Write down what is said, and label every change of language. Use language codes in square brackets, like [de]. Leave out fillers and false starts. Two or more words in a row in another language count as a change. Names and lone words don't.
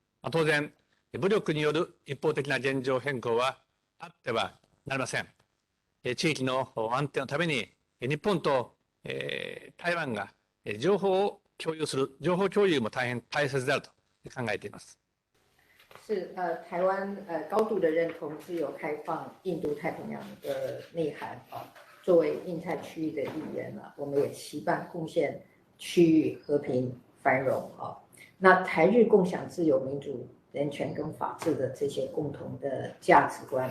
[ja] 当然、武力による一方的な現状変更はあってはなりません。地域の安定のために、日本と台湾が情報を共有する、情報共有も大変大切であると考えています。 [zh] 是台湾高度的认同自由开放印度太平洋的内涵作为印太区域的一员我们也期盼贡献区域和平繁荣那台日共享自由民主人权跟法治的这些共同的价值观